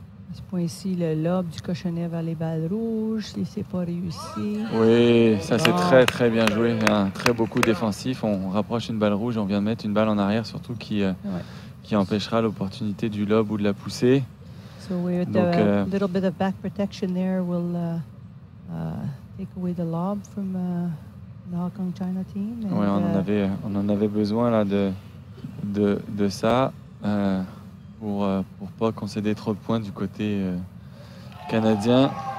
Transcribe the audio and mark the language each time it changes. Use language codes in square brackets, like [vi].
[en] It's [fr] point ici le lob du cochonnet vers les balles rouges, si c'est pas réussi. Oui, ça c'est Bon. très très bien joué. Un très beau coup défensif. On rapproche une balle rouge, on vient de mettre une balle en arrière, surtout qui empêchera l'opportunité du lob ou de la poussée. [en] So with [fr] Donc, [en] a little bit of back protection there will take away the lob from the Hong Kong China team. [fr] Ouais, on en avait besoin là de ça pour pas concéder trop de points du côté canadien.